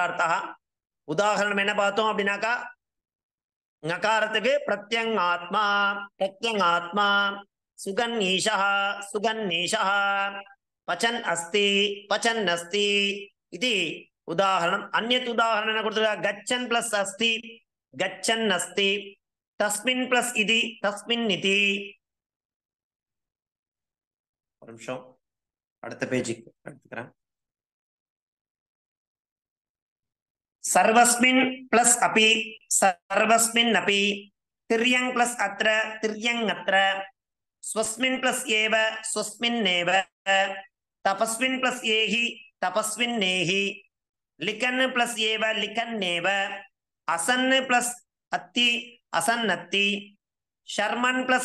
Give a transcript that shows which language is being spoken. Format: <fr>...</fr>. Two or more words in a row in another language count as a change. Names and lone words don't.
<ta>உதாரணம் என்ன பார்த்தோம் அப்படின்னாக்கா, ஞகாரத்துக்கு</ta> <sa>प्रत्यङ्ङात्मा प्रत्यङ्ङात्मा सुगण्णीश सुगण्णीश पचन् अस्ति पचन् अस्ति</sa> <ta>இது உதாரணம். அந்நியத் உதாரணம் என்ன கொடுத்துருக்கா?</ta> <sa>गच्छन् प्लस अस्ति गच्छन् अस्ति तस्मिन् प्लस इति तस्मिन् इति.</sa> <ta>ஒரு நிமிஷம் அடுத்த பேஜுக்கு எடுத்துக்கிறேன்.</ta> <sa>सर्वस्मिन् प्लस अपि सर्वस्मिन् अपि तिर्यं प्लस अत्र तिर्यं अत्र स्वस्मिन् प्लस एव स्वस्मिन्नेव तपस्विन् प्लस एहि तपस्विन्नेहि लिकन् प्लस एव लिकन्नेव असन् प्लस अत्ति असन्नत्ति शर्मन् प्लस</sa>